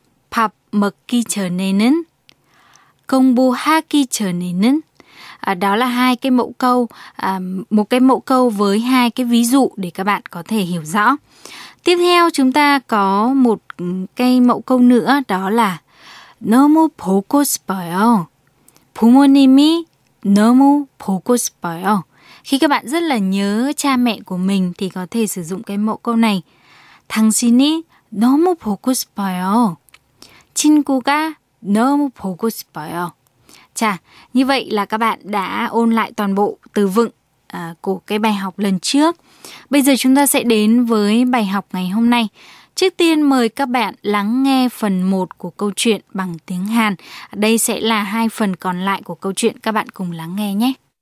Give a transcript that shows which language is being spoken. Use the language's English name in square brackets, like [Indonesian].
[Vietnamese] Pap mực ki chờ nè nến. Công bu haki chờ nè nến. Đó là hai cái mẫu câu, một cái mẫu câu với hai cái ví dụ để các bạn có thể hiểu rõ. Tiếp theo chúng ta có một cái mẫu câu nữa, đó là [Korean] 너무 보고 싶어요. 부모님이 너무 보고 싶어요. [Vietnamese] Khi các bạn rất là nhớ cha mẹ của mình thì có thể sử dụng cái mẫu câu này. [Korean] 당신이 너무 보고 싶어요. 친구가 너무 보고 싶어요. [Vietnamese] Chà, như vậy là các bạn đã ôn lại toàn bộ từ vựng của cái bài học lần trước. Bây giờ chúng ta sẽ đến với bài học ngày hôm nay. Trước tiên mời các bạn lắng nghe phần 1 của câu chuyện bằng tiếng Hàn. Đây sẽ là hai phần còn lại của câu chuyện, các bạn cùng lắng nghe nhé.